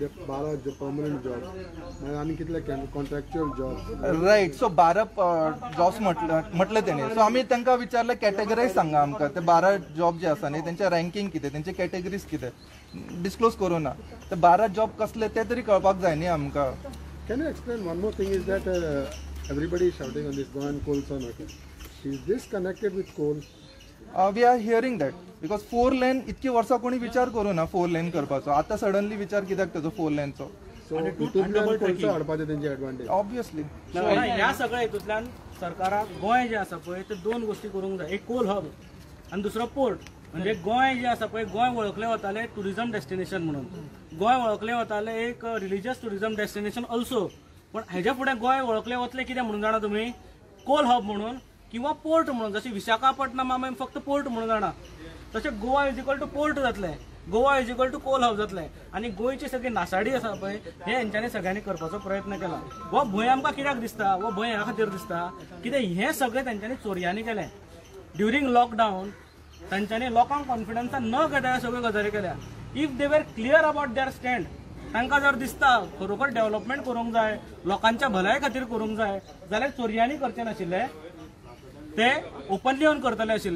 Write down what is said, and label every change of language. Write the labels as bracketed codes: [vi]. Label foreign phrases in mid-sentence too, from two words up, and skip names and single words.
[kok] 12 [en] permanent jobs [kok] आणि कितले [en] contractual jobs. right. so [kok] 12 जॉब्स म्हटले तेणे. सो आमी तांकां विचारले कॅटेगरायज सांगा आमकां. ते 12 जॉब जे आसा न्ही तेंचे रँकींग कितें, तेंचे कॅटेगरीज कितें डिस्क्लोज करूं ना. ते 12 जॉब कसले ते तरी कळपाक जाय न्ही आमकां. [en] Can you explain one more thing? Is that everybody is shouting on this Goan coal son? Okay, is this connected with coal? We are hearing that because 4 lane [kok] इतकी वर्सां कोणी विचार करूं ना 4 lane करपाचो. आता सडनली विचार कित्याक तेजो 4 laneचो? सो हितूंतल्यान कोणसो हाडपाचें तेंची एडवांटेज? ऑब्वियसली ह्या सगळ्या हितूंतल्यान सरकाराक गोंय जे आसा पळय ते 2 गोष्टी करूंक जाय. एक [en] coal hub [kok] आणि दुसरो पोर्ट. म्हणजे गोंय जे आसा पळय, गोंय वळखले वताले [en] tourism destination [kok] म्हणून. गोंय वळखले वताले एक [en] religious tourism destination also. [kok] पण हेच्या फुडें गोंय वळखले वतले कितें म्हणून जाणा तुमी? [en] coal hub [kok] म्हणून किंवा पोर्ट म्हणून. जशें विशाखापट्टणम आमी फक्त पोर्ट म्हणून जाणा, तशें गोवा [en] is equal to port [kok] जातलें. गोवा [en] is equal to coal hub [kok] जातलें. आणि गोंयची सगळी नासाडी आसा पळय हे हेंच्यांनी सगळ्यांनी करपाचो प्रयत्न केला. हो भंय आमकां कित्याक दिसता? हो भंय ह्या खातीर दिसता कितें हे सगळें तेंच्यांनी चोरयांनी केलें. [en] during lockdown [kok] तांच्यांनी लोकांक कॉन्फिडन्सान न घेता सगळ्यो गजाली केल्या. [en] if they were clear about their stand, [kok] तांकां जर दिसता खरोखर डेव्हलपमेंट करूंक जाय, लोकांच्या भलाये खातीर करूंक जाय, जाल्यार चोरयांनी करचें नाशिल्ले, ते ओपनली येवन करतले आशिल्ले.